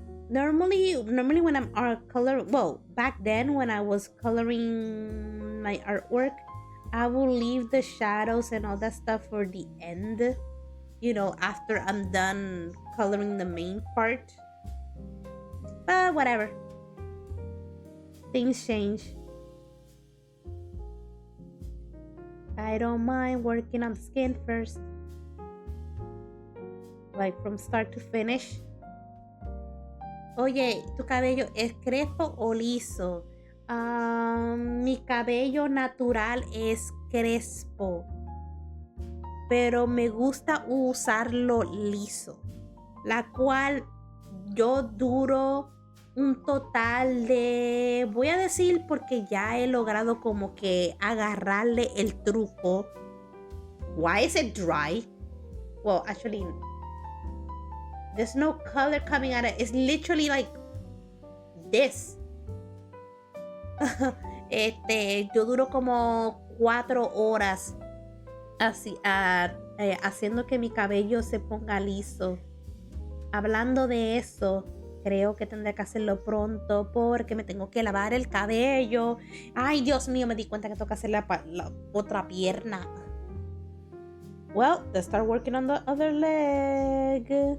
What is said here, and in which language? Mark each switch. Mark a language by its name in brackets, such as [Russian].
[English] Normally when I'm back then when I was coloring my artwork, I will leave the shadows and all that stuff for the end, you know, after I'm done coloring the main part. But whatever. Things change. I don't mind working on the skin first. Like from start to finish. [Spanish] Oye, ¿tu cabello es crespo o liso? Mi cabello natural es crespo, pero me gusta usarlo liso, la cual yo duro un total de, voy a decir porque ya he logrado como que agarrarle el truco. [English] Why is it dry? Well, actually, there's no color coming out of it. It's literally like this. [Spanish] Yo duro como 4 horas así, haciendo que mi cabello se ponga liso. Hablando de eso, creo que tendré que hacerlo pronto porque me tengo que lavar el cabello. Ay, Dios mío, me di cuenta que tengo que hacer la otra pierna. [English] Well, let's start working on the other leg.